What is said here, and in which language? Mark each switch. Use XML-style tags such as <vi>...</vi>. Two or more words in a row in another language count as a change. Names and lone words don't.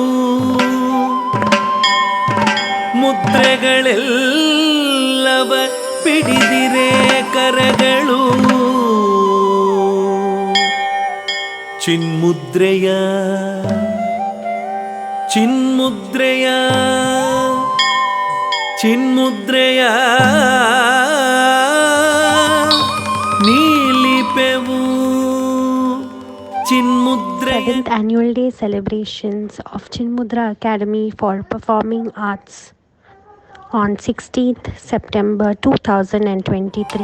<kn>ಮುದ್ರೆಗಳೆಲ್ಲವ ಪಿಡಿದಿರೆ ಕರಗಳು, ಚಿನ್ಮುದ್ರೆಯ ಚಿನ್ಮುದ್ರೆಯ ಚಿನ್ಮುದ್ರೆಯ ನೀಲಿಪೆವು ಚಿನ್ಮುದ್ರೆಯ.</kn> <en>7th Annual Day celebrations of Chinmudra Academy for Performing Arts on 16th September 2023.</en>